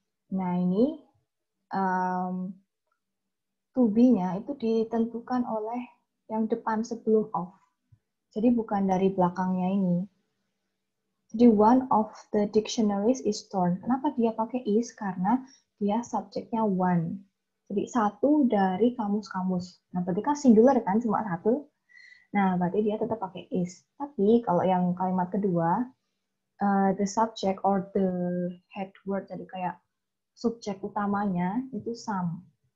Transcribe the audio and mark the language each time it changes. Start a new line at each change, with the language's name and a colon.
Indonesian: Nah, ini to be-nya itu ditentukan oleh yang depan sebelum of. Jadi bukan dari belakangnya ini.
English: Jadi one of the dictionaries is torn.
Indonesian: Kenapa dia pakai is? Karena dia subjeknya one. Jadi satu dari kamus-kamus. Nah, berarti kan singular kan, cuma satu. Nah, berarti dia tetap pakai is. Tapi kalau yang kalimat kedua,
English: the subject or the head word,
Indonesian: jadi kayak subjek utamanya itu some.